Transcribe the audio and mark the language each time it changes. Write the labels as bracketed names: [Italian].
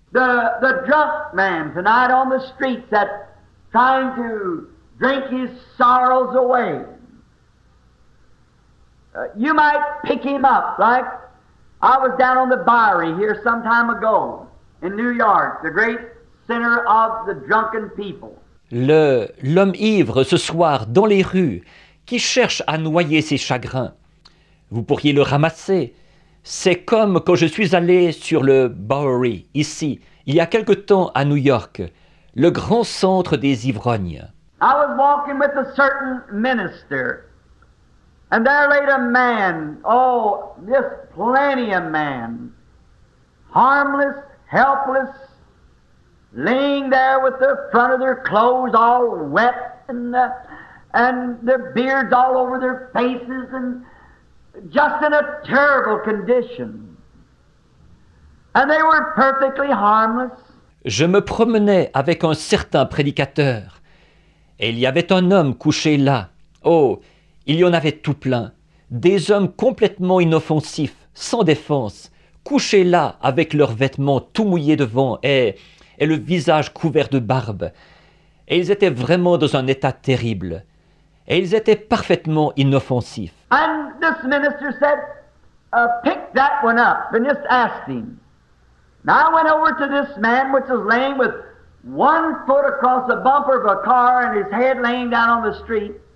[English] The drunk man tonight on the streets that trying to drink his sorrows away. You might pick him up, like I was down on the Bowery here some time ago in New York, the great center of the drunken people. [French] L'homme ivre ce soir dans les rues qui cherche à noyer ses chagrins. Vous pourriez le ramasser. C'est comme quand je suis allé sur le Bowery, ici, il y a quelque temps à New York, le grand centre des ivrognes. [English] I was walking with a certain minister, and there laid a man, oh, just plenty of man, harmless, helpless, laying there with the front of their clothes all wet and their beards all over their faces and just in a terrible condition. And they were perfectly harmless. [French] Je me promenais avec un certain prédicateur, et il y avait un homme couché là. Oh, il y en avait tout plein. Des hommes complètement inoffensifs, sans défense, couchés là avec leurs vêtements tout mouillés devant et le visage couvert de barbe. Et ils étaient vraiment dans un état terrible. Et ils étaient parfaitement inoffensifs. [English] And this minister said, pick that one up and just ask him. Now I went over to this man which was laying with 1 foot across the bumper of a car and his head laying down on the street.